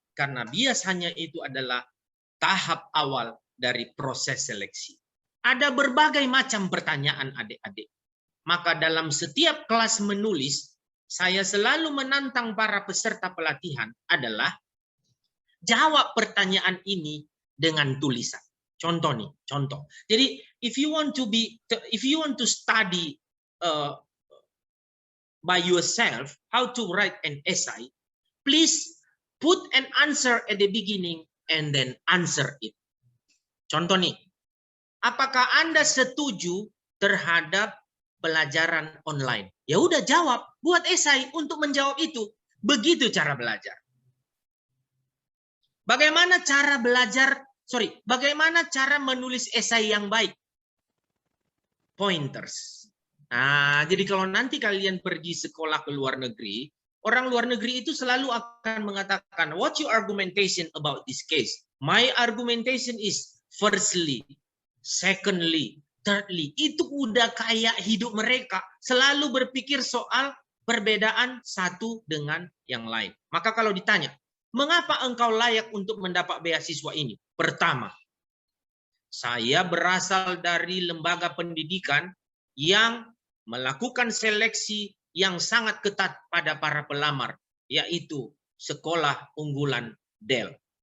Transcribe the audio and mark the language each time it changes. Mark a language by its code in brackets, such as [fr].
[id] Karena biasanya itu adalah tahap awal dari proses seleksi. Ada berbagai macam pertanyaan adik-adik. Maka dalam setiap kelas menulis, saya selalu menantang para peserta pelatihan adalah jawab pertanyaan ini dengan tulisan. Contoh nih, contoh. [en] Jadi, if you want to study by yourself how to write an essay, please put an answer at the beginning and then answer it. [id] Contoh nih, apakah Anda setuju terhadap pelajaran online? Ya udah jawab, buat esai untuk menjawab itu. Begitu cara belajar. Bagaimana cara bagaimana cara menulis esai yang baik? Pointers. Nah, jadi kalau nanti kalian pergi sekolah ke luar negeri, orang luar negeri itu selalu akan mengatakan, [en] what's your argumentation about this case? My argumentation is firstly, secondly, thirdly. [id] Itu udah kayak hidup mereka. Selalu berpikir soal perbedaan satu dengan yang lain. Maka kalau ditanya, mengapa engkau layak untuk mendapat beasiswa ini? Pertama, saya berasal dari lembaga pendidikan yang melakukan seleksi yang sangat ketat pada para pelamar, yaitu Sekolah Unggulan Del.